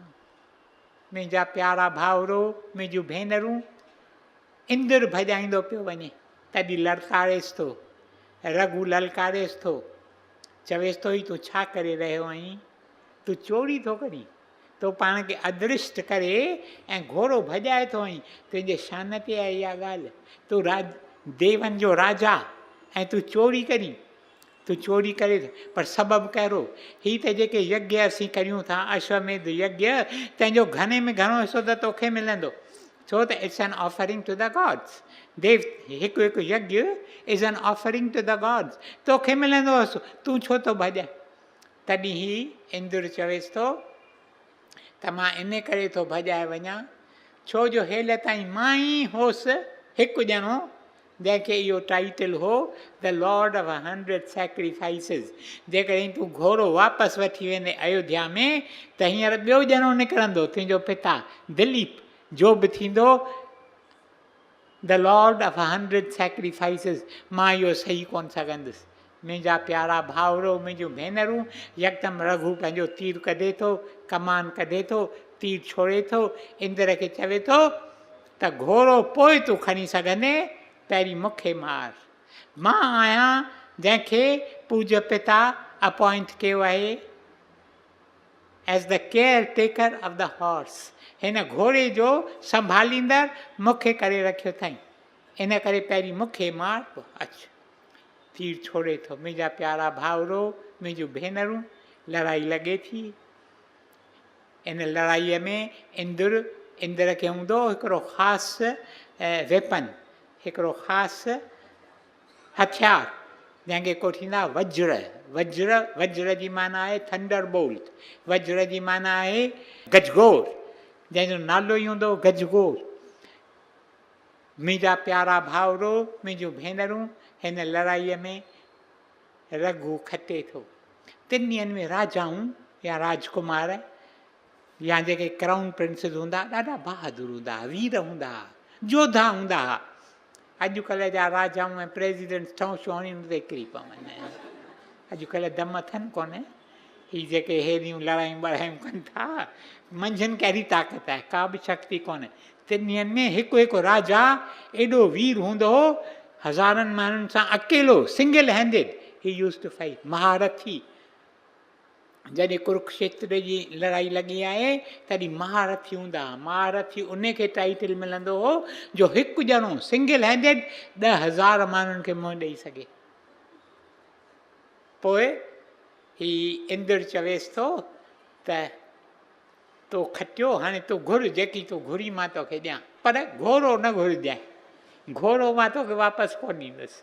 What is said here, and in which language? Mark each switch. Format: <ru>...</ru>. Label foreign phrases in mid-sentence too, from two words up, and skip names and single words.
<sd>मुंहिंजा प्यारा भाउरो, मुंहिंजूं भेनरूं, इंद्र भॼाईंदो पियो वञे, तॾहिं ललकारेसि थो, रघु ललकारेसि थो, चवेसि थो ही तूं छा करे रहियो आहीं, तूं चोरी थो करीं, तो पाण खे अदृष्ट करे ऐं घोड़ो भॼाए थो वञी, तुंहिंजे शान ते आहे इहा ॻाल्हि, तूं देवनि जो राजा ऐं तूं चोरी करीं। तूं चोरी करे थो, पर सबबु कहिड़ो? ही त जेके यज्ञ असीं करियूं था, अश्वमेध यज्ञ, तंहिंजो घणे में घणो हिसो त तोखे मिलंदो, छो त</sd> <en>it's an offering to the gods.</en> <sd>देव हिकु हिकु यज्ञ</sd> <en>is an offering to the gods,</en> <sd>तोखे मिलंदो हुअसि, तूं छो थो भॼ? तॾहिं ही इंद्र चवेसि थो त मां इन करे थो भॼाए वञा, छो जो हेल ताईं मां ई होसि हिकु ॼणो जंहिंखे इहो टाइटल हो</sd> <en>the lord of 100 sacrifices.</en> <sd>जेकॾहिं तूं घोड़ो वापसि वठी वेंदे अयोध्या में, त हींअर ॿियो ॼणो निकिरंदो, तुंहिंजो पिता दिलीप, जो बि थींदो</sd> <en>the lord of 100 sacrifices.</en> <sd>मां इहो सही कोन सघंदुसि। मुंहिंजा प्यारा भाउरो, मुंहिंजूं भेनरूं, यकदमि रघु पंहिंजो तीर कढे थो, कमान कढे थो, तीर छोड़े थो, इंद्र खे चवे थो त घोड़ो पोइ तूं खणी सघंदे, पहिरीं मूंखे मार। मां आहियां जंहिंखे पूज्य पिता अपॉइंट कयो आहे</sd> <en>as the care taker of the horse.</en> <sd>हिन घोड़े जो संभालींदड़ मूंखे करे रखियो अथई, इन करे पहिरीं मूंखे मार, पोइ अच। तीर छोड़े थो। मुंहिंजा प्यारा भाउरो, मुंहिंजूं भेनरूं, लड़ाई लॻे थी। इन लड़ाईअ में इंद्र खे हूंदो हिकिड़ो ख़ासि वेपन, हिकिड़ो ख़ासि हथियार, जंहिंखे को थींदा वज्र। वज्र जी माना आहे</sd> <en>thunder bolt,</en> <sd>वज्र जी माना आहे गजगोर, जंहिंजो नालो ई हूंदो गजगोर। मुंहिंजा प्यारा भाउरो, मुंहिंजूं भेनरूं, हिन लड़ाईअ में रघु खटे थो। टिनिनि में राजाऊं या राजकुमार या जेके</sd> <en>crown princes</en> <sd>हूंदा, ॾाढा बहादुर हूंदा, वीर हूंदा, जोधा हूंदा। अॼुकल्ह जा राजाऊं ऐं प्रेसिडेंट ठऊं छुहणियुनि ते किरी पवनि। अॼुकल्ह दम अथनि कोन, ही जेके हेॾियूं लड़ायूं ॿड़ायूं कनि था, मंझंदि कहिड़ी ताक़त आहे, का बि शक्ति कोन्हे। टिनिनि में हिकु हिकु राजा एॾो वीर हूंदो हो, हज़ारनि माण्हुनि सां अकेलो</sd> <en>single handed he used to fight.</en> <sd>महारथी, जॾहिं कुरुक्षेत्र जी लड़ाई लॻी आहे तॾहिं महारथी हूंदा। महारथी उन खे टाइटल मिलंदो हो जो हिकु ॼणो</sd> <en>single handed</en> <sd>10,000 माण्हुनि खे मुंहुं ॾेई सघे। पोइ ही इंद्र चवेसि थो त तो खटियो, हाणे तूं घुर, जेकी तूं घुरी मां तोखे ॾियां, पर घोड़ो न घुरजांइ, घोड़ो मां तोखे वापसि कोन ॾींदुसि।</sd>